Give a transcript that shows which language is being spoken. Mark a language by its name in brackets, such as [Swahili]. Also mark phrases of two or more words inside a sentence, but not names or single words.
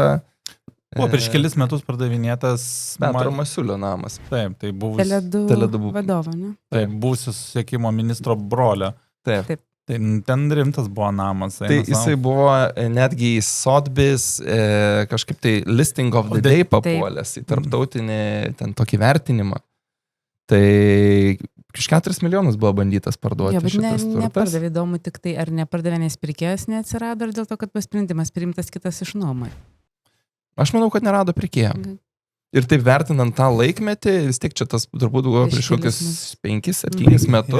[Lithuanian] Buvo prieš kelis metus pardavinėtas... Petro Masiulio namas. Taip, tai buvus... Tele2 vadovo, ne? Taip, buvusios susisiekimo ministro brolio. Taip. Tai ten rimtas buvo namas. Tai jisai buvo netgi į Sotheby's kažkaip tai [English] listing of the day [Lithuanian] papuolęs į tarptautinį ten tokį vertinimą. Tai iš 4 milijonus buvo bandytas parduoti šitas turtas. Nepardavė, įdomu tik tai, ar nepardavė, nes pirkėjas neatsirado, ar dėl to, kad sprendimas priimtas kitas iš nuomai. Aš manau, kad nerado pirkėjo. Ir taip vertinant tą laikmetį, vis tiek čia tas turbūt buvo prieš kokius 5-7 metus.